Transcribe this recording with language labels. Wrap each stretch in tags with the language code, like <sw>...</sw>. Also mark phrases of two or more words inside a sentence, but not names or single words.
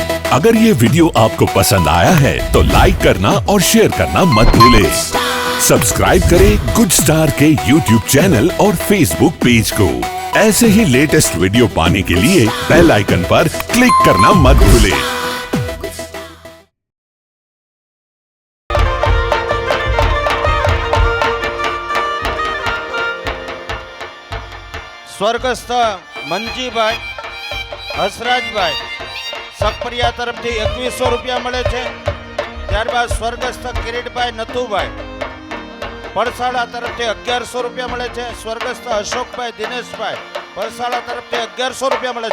<hi>अगर ये वीडियो आपको पसंद आया है तो लाइक करना और शेयर करना मत भूलें। सब्सक्राइब करें गुड स्टार के YouTube चैनल और Facebook पेज को। ऐसे ही लेटेस्ट वीडियो पाने के लिए</hi> <en>bell icon</en> <hi>पर क्लिक करना मत भूलें।</hi> <gu>સ્વર્ગસ્થ મંજીભાઈ હસરાજભાઈ સકપરિયા તરફથી 2100 રૂપિયા મળે છે। ત્યારબાદ સ્વર્ગસ્થ કિરીટભાઈ નથુભાઈ પરસાડા તરફથી 1100 રૂપિયા મળે છે। સ્વર્ગસ્થ અશોકભાઈ દિનેશભાઈ પરસાડા તરફથી 1100 રૂપિયા મળે।</gu>